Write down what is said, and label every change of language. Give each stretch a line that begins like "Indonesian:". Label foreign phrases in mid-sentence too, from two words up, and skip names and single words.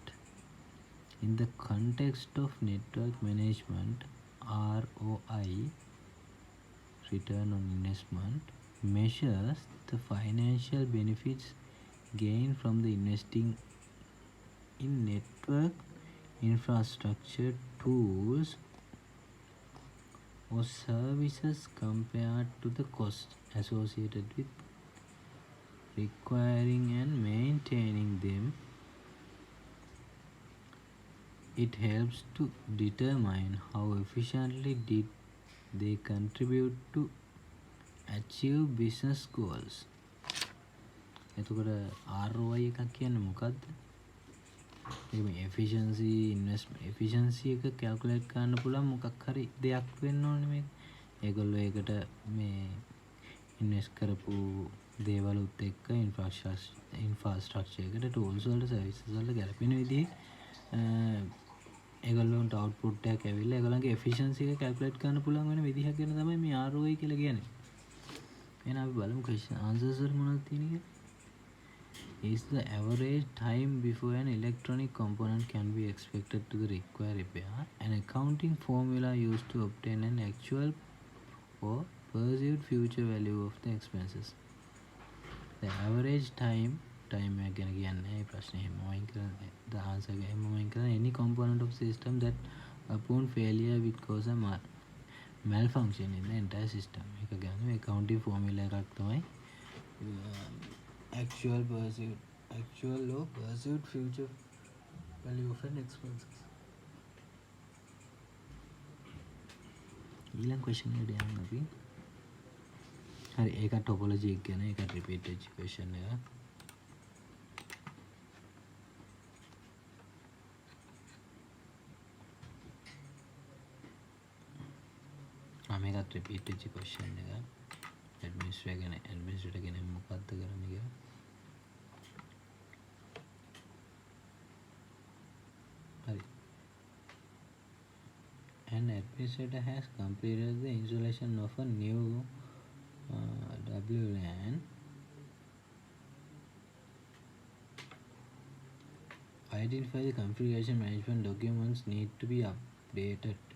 English: In the context of network management, ROI, return on investment, measures the financial benefits gained from the investing in network infrastructure, tools or services compared to the cost associated with requiring and maintaining them. It helps to determine how efficiently did they contribute to achieve business goals.
Sinhala: එතකොට ROI එකක් කියන්නේ මොකක්ද?
English: efficiency investment efficiency
Sinhala: එක calculate කරන්න පුළුවන් මොකක් හරි දෙයක් වෙන්න ඕනේ මේක. ඒගොල්ලෝ ඒකට මේ invest කරපු දේවලුත් එක්ක infrastructure එකට tools වලට services වලට ගැලපෙන විදිහේ ඒගොල්ලන්ට output එකක් ඇවිල්ලා ඒගොල්ලන්ගේ efficiency එක calculate කරන්න පුළුවන් වෙන විදිහක් ගැන තමයි මේ ROI කියලා කියන්නේ. එහෙනම් අපි බලමු
English: question answers
Sinhala: වල මොනවද තියෙන්නේ කියලා.
English: Is the average time before an electronic component can be expected to the require repair an accounting formula used to obtain an actual or perceived future value of the expenses. The average time
Sinhala: එක ගැන කියන්නේ මේ ප්‍රශ්නේ එහෙම වයින් කරන්නේ.
English: The answer
Sinhala: එක එහෙම වයින් කරන්නේ
English: any component of system that upon failure will cause a malfunction in the entire system.
Sinhala: ඒක ගන්න
English: accounting formula
Sinhala: එකක් තමයි
English: actual or perceived future value of an expenses.
Sinhala: ඊළඟ question එකට යන්න අපි. හරි ඒක topology එක ගැන ඒක repeat වෙච්ච question එක. මේකත් repeat වෙච්ච question එක. administrator ගැන මොකක්ද කරන්නේ කියලා.
English: An administrator has completed the installation of a new WLAN. Identify the configuration management documents need to be updated.